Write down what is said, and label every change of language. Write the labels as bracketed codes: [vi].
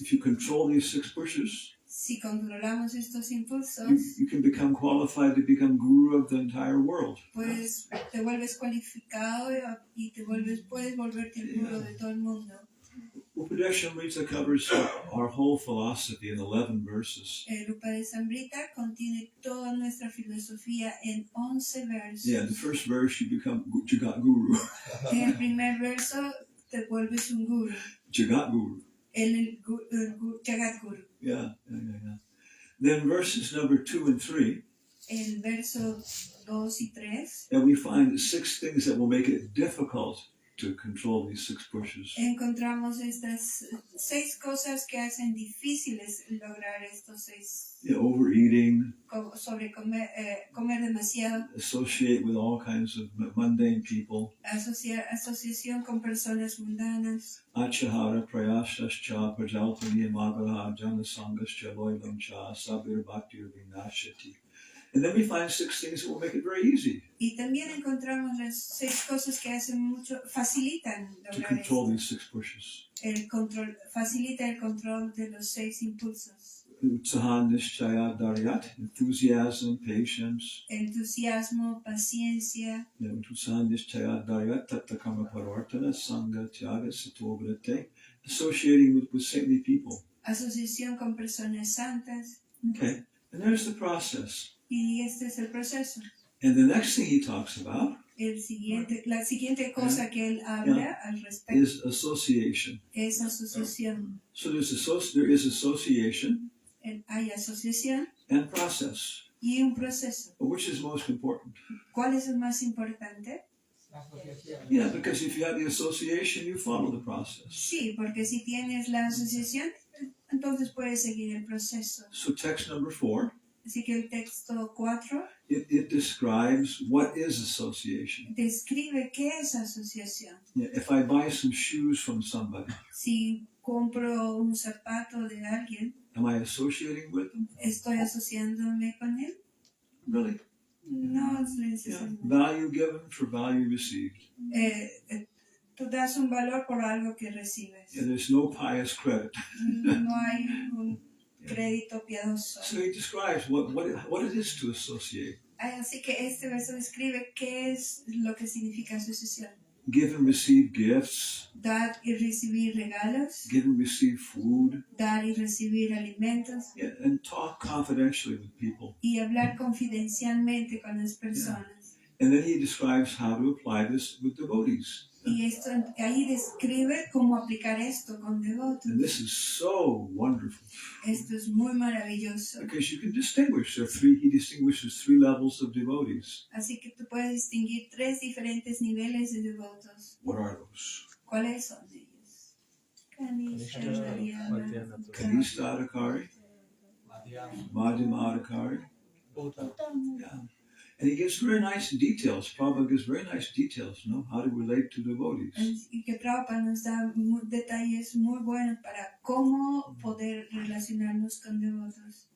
[en] you control these 6 pushes, [es] si controlamos estos impulsos, [en] you can become qualified to become guru of the entire world. [es] pues te vuelves cualificado y puedes volverte el guru de todo el mundo. [en] Upadesamrta covers our whole philosophy in 11 verses. [es] El Upadesamrta contiene toda nuestra filosofía en 11 versos. [en] Yeah, the first verse you become Jagat Guru. [es] En el primer verso te vuelves un guru. [sa] Jagat Guru. [es] El Jagat Guru. [en] Yeah. Then verses number 2 and 3. [es] El verso 2 y 3. [en] And we find 6 things that will make it difficult to control these 6 pushes. [es] Encontramos estas 6 cosas que hacen difíciles lograr estos 6. [en] Yeah, overeating, [es] Sobre comer demasiado, [en] associate with all kinds of mundane people, [es] asociación con personas mundanas, [sa] achahara prayasascha prajalpani magala janasangascha loilamcha sabir bhaktir vinashati. [en] And then we find 6 things that will make it very easy [es] y también encontramos las 6 cosas que facilitan [en] to [es] lograr [en] control [es] esto. [en] these 6 pushes. [es] Facilita el control de los 6 impulsos. [sa] Utsaha nishchaya daryat, [en] enthusiasm, patience. [es] Entusiasmo, paciencia, [sa] Utsaha nishchaya daryat, tattakama parvartana, sangha, tyaga, satovrate, [en] associating with saintly people. [es] asociación con personas santas. [en] Okay, and there's the process. [es] Y este es el proceso. [en] And the next thing he talks about [es] La siguiente cosa que él habla al respecto [en] is association. [es] es asociación. [en] So there is association [es] Hay asociación [en] and process. [es] y un proceso. [en] But which is most important? [es] ¿Cuál es el más importante? [en] Yeah, because if you have the association, you follow the process. [es] Sí, porque si tienes la asociación, entonces puedes seguir el proceso. [en] So text number 4, [es] Así que el texto 4 [en] it describes what is association. [es] describe qué es asociación. [en] Yeah, if I buy some shoes from somebody, [es] Si compro un zapato de alguien, [en] am I associating with them? [es] ¿estoy asociándome con él? [en] Really? [es] No es [en] Yeah. [es] necesario. [en] Value given for value received. [es] Tú das un valor por algo que recibes. [en] Yeah, there's no pious credit. [es] No hay un crédito piadoso. [en] So he describes what it is to associate. [es] Así que este verso describe qué es lo que significa asociación. [en] Give and receive gifts. [es] Dar y recibir regalos, [en] Give and receive food. [es] dar y recibir alimentos [en] Yeah, and talk confidentially with people. [es] y hablar confidencialmente con las personas. [en] And then he describes how to apply this with devotees. [es] Y esto, ahí describe cómo aplicar esto con devotos. [en] And this is so wonderful. [es] Esto es muy maravilloso. [en] Because you can distinguish. He distinguishes 3 levels of devotees. [es] Así que tú puedes distinguir 3 diferentes niveles de devotos. [en] What are those? [es] ¿Cuáles son ellos? Kanishta, [sa] Kanishta Adhikari, Madhyama Adhikari. [en] Yeah. And he gives very nice details. Prabhupada gives very nice details, how to relate to devotees. [es] Y que Prabhupada nos da detalles muy buenos para cómo poder relacionarnos con devotos.